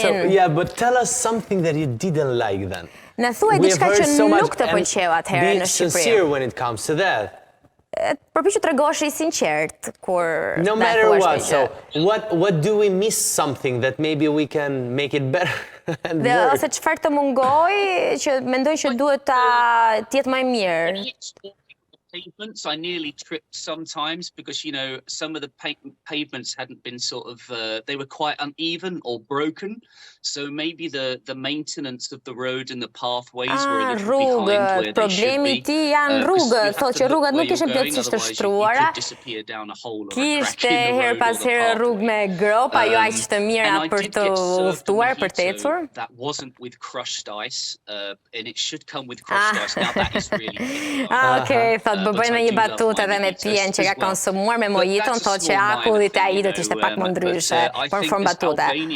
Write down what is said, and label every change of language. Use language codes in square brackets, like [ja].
[en] So, yeah, but tell us something that you didn't like then. [sq] Në thuaj diçka që nuk të pëlqeu atëherë në Shqipëri. [en] Be sincere when it comes to that. [sq] Përpiqu tregosh i sinqert kur [en] no matter what. So what do we miss something that maybe we can make it better and work? [sq] Ose çfarë të mungoj që mendoj që duhet ta të jetë më mirë. [en] Pavements, I nearly tripped sometimes because, you know, some of the pavements hadn't been sort of, they were quite uneven or broken. So maybe the maintenance of the road and the pathways were a little behind where they should be. [sq] Problemi ti janë rrugët, thotë që rrugët nuk ishin plotësisht të shtruara. Kishte her pas here rrugë me grop, ajo aq të mira për të udhëtuar, për të ecur. [en] That wasn't with crushed ice, and it should come with crushed ice. Now that is really [sq] Okay, thotë bëjmë një batutë edhe me pijen që ka konsumuar me mojiton, thotë që akullit e ai do të ishte pak më ndryshe, por në formë batute.